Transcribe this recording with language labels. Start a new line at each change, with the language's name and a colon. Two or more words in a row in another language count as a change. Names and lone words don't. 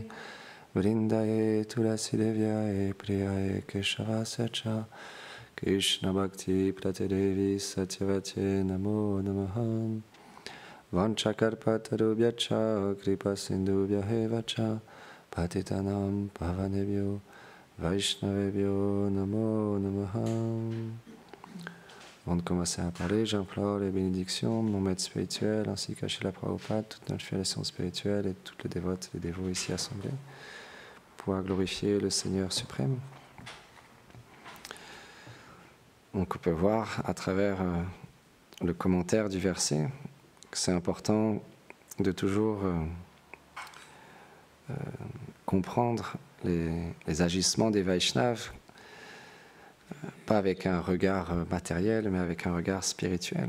Sanskrit: वृन्दायै तुलसी देव्यै प्रियायै केशवस्य कृष्ण भक्ति प्रतेदेवि सत्यवते नमो नमः. वाञ्छाकल्पतरुभ्यश्च कृपा सिन्धुभ्य एव च पतितानाम् पावनेभ्यो वैष्णवेभ्यो नमो नमः.
French: Avant de commencer à parler, j'implore les bénédictions de mon maître spirituel ainsi qu'à Srila Prabhupada, toute notre filiation spirituelle et toutes les dévotes et les dévots ici assemblés, pour pouvoir glorifier le Seigneur suprême. Donc on peut voir à travers le commentaire du verset que c'est important de toujours comprendre les agissements des Vaishnavas, pas avec un regard matériel, mais avec un regard spirituel.